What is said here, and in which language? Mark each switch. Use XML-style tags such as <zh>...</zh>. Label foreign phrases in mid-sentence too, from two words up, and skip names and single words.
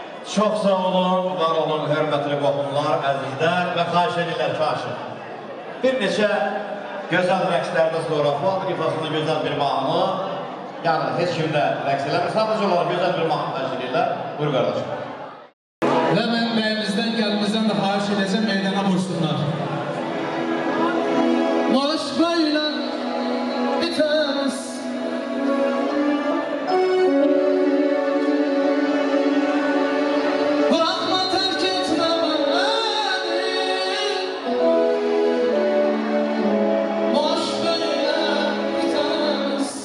<az>Çox sağ olun, var olun, hörmətli qohumlar, əzizlər və xahiş edirlər kaşı. Bir neçə gözəl rəqslərdən sonra Fuad ifasında gözəl bir mahnı, yəni heç kimdə rəqs eləmir, sadəcə olaraq gözəl bir mahnı təşkil edirlər. Buyur qardaşım. Və mən bəyimizdən, gəlimizdən də xahiş edəcəm, meydana vursunlar.</az> <tr>Marş böyle bitmez. Bırakma, terk etme beni. Marş böyle bitmez.</tr>